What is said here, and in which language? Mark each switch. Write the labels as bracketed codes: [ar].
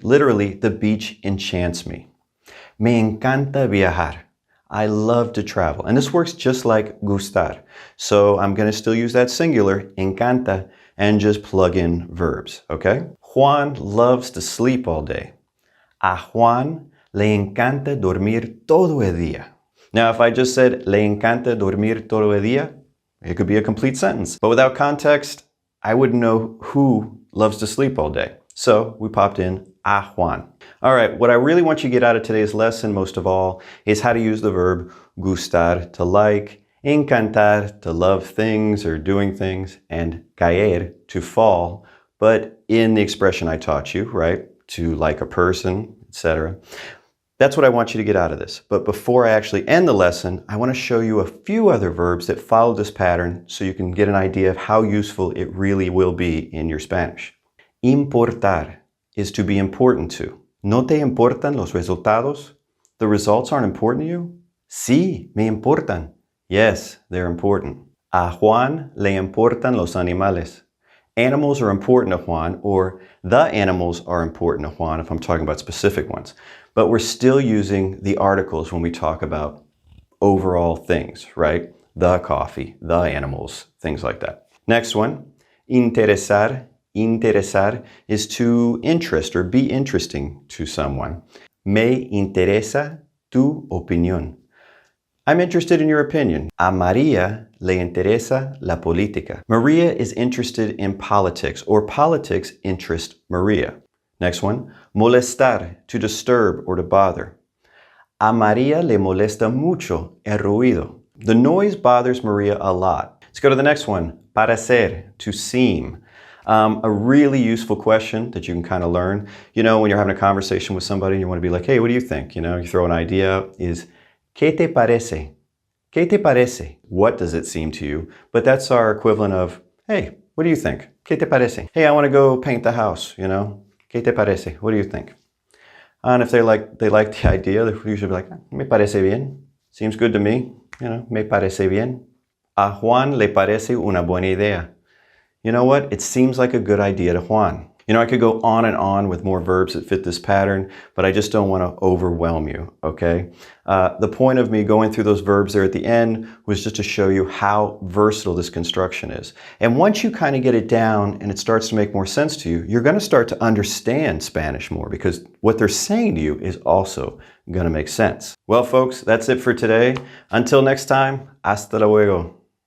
[en] Literally, the beach enchants me. [es] Me encanta viajar. [en] I love to travel. And this works just like gustar. So I'm going to still use that singular, encanta, and just plug in verbs, okay? Juan loves to sleep all day. [es] A Juan le encanta dormir todo el día. [en] Now, if I just said [es] le encanta dormir todo el día, [en] it could be a complete sentence. But without context, I wouldn't know who loves to sleep all day. So we popped in a Juan. All right, what I really want you to get out of today's lesson, most of all, is how to use the verb gustar, to like, encantar, to love things or doing things, and caer, to fall, but in the expression I taught you, right? To like a person, etc. That's what I want you to get out of this. But before I actually end the lesson, I want to show you a few other verbs that follow this pattern so you can get an idea of how useful it really will be in your Spanish. Importar is to be important to. [es] ¿No te importan los resultados? [en] The results aren't important to you? [es] Sí, me importan. [en] Yes, they're important. [es] A Juan le importan los animales. [en] Animals are important to Juan, or the animals are important to Juan if I'm talking about specific ones. But we're still using the articles when we talk about overall things, right? The coffee, the animals, things like that. Next one, interesar. Interesar is to interest or be interesting to someone. [es] Me interesa tu opinión. [en] I'm interested in your opinion. [es] A María le interesa la política. [en] Maria is interested in politics, or politics interest Maria. Next one, molestar, to disturb or to bother. [es] A María le molesta mucho el ruido. [en] The noise bothers Maria a lot. Let's go to the next one, parecer, to seem. A really useful question that you can kind of learn. You know, when you're having a conversation with somebody and you want to be like, hey, what do you think? You know, you throw an idea out, is, [es] ¿qué te parece? ¿Qué te parece? [en] What does it seem to you? But that's our equivalent of, Hey, what do you think? [es] ¿Qué te parece? [en] Hey, I want to go paint the house, you know? [es] ¿Qué te parece? [en] What do you think? And if they like the idea, they usually be like, [es] me parece bien. [en] Seems good to me. You know, [es] me parece bien. A Juan le parece una buena idea. [en] You know what? It seems like a good idea to Juan. You know, I could go on and on with more verbs that fit this pattern, but I just don't want to overwhelm you, okay? The point of me going through those verbs there at the end was just to show you how versatile this construction is. And once you kind of get it down and it starts to make more sense to you, you're going to start to understand Spanish more because what they're saying to you is also going to make sense. Well, folks, that's it for today. Until next time, [es] hasta luego.